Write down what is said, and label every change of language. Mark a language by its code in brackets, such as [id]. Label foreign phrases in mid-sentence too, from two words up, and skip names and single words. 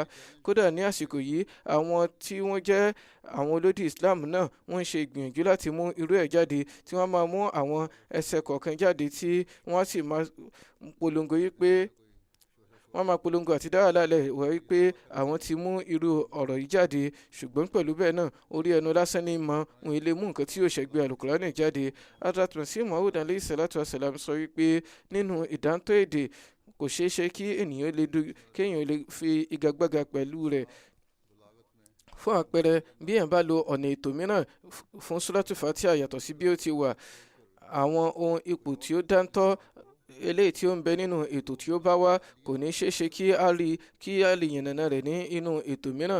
[yo] Kódà ní àsìkò yìí àwọn tí wọ́n jẹ́ àwọn olódì Islam náà wọ́n ń ṣe ìgbìyànjú láti mú irú ẹ̀ jáde, tí wọ́n máa mú àwọn ẹsẹ̀ kọ̀ọ̀kan jáde tí wọ́n sì máa polongo yìí pé wọ́n máa polongo àti dáhà lálẹ́ wọ̀ wípé àwọn ti mú irú ọ̀rọ̀ yìí jáde, ṣùgbọ́n pẹ̀lú bẹ́ẹ̀ náà orí ẹnu lásán ní mọ́ wọn ilé mú nǹkan tí yóò ṣẹ̀gbẹ́ alukurani jáde. Hazrat Masih Maud [ar] عليه الصلاة والسلام [yo] sọ wípé nínú ìdántọ́ èdè kò ṣeé ṣe kí kéèyàn lè fi igagbága pẹ̀lú rẹ̀. Fún àpẹẹrẹ, bí èèyàn bá lo ọ̀nà ètò mìíràn fún Suratu Fatiha yàtọ̀ sí bí ó ti wà, àwọn ohun ipò tí ó dáńtọ́ eléyìí tí ó ń bẹ nínú ètò tí ó bá wá kò ní ṣeé ṣe kí a lè yànnàná rẹ̀ ní inú ètò mìíràn.